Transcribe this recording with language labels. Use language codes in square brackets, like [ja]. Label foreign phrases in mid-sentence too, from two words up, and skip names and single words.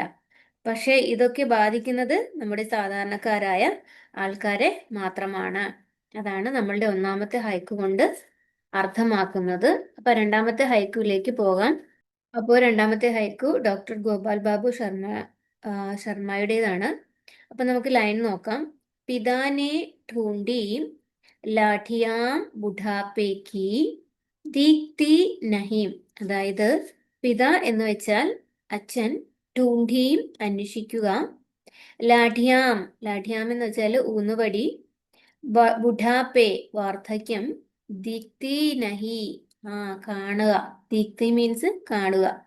[ml] പക്ഷെ ഇതൊക്കെ ബാധിക്കുന്നത് നമ്മുടെ സാധാരണക്കാരായ ആൾക്കാരെ മാത്രമാണ്. അതാണ് നമ്മളുടെ ഒന്നാമത്തെ ഹൈക്ക് കൊണ്ട് അർത്ഥമാക്കുന്നത്. അപ്പൊ രണ്ടാമത്തെ ഹൈക്കിലേക്ക് പോകാം. അപ്പോൾ രണ്ടാമത്തെ ഹൈക്കു ഡോക്ടർ ഗോപാൽ ബാബു ശർമ്മയുടേതാണ്. അപ്പൊ നമുക്ക് ലൈൻ നോക്കാം. [hi] पिताने ढूंढी लाठियां बुढ़ापे की दीप्ति नहीं. [ml] അതായത് പിത എന്ന് വെച്ചാൽ അച്ഛൻ, ढूंढീം അന്വേഷിക്കുക, ലാഠിയാം, ലാഠിയാം എന്ന് വെച്ചാൽ ഊന്നുവടി, ബുഢാപ്പെ വാർദ്ധക്യം, [hi] दीप्ति नहीं [ml] കാണുക, ദീപ്തി മീൻസ് കാണുക.